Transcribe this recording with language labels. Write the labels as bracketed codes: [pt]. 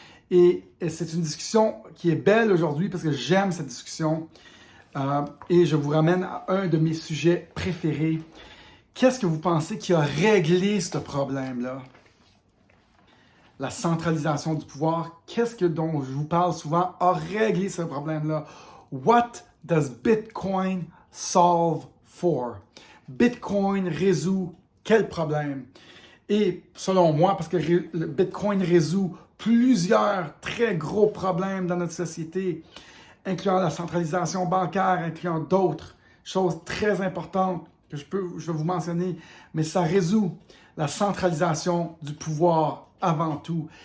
[fr] Et c'est une discussion qui est belle aujourd'hui parce que j'aime cette discussion. Et je vous ramène à un de mes sujets préférés. Qu'est-ce que vous pensez qui a réglé ce problème-là? La centralisation du pouvoir. Qu'est-ce que dont je vous parle souvent a réglé ce problème-là? [en] What does Bitcoin solve for? [fr] Bitcoin résout quel problème? Et selon moi, parce que le Bitcoin résout plusieurs très gros problèmes dans notre société, incluant la centralisation bancaire, incluant d'autres choses très importantes que je vais vous mentionner, mais ça résout la centralisation du pouvoir avant tout.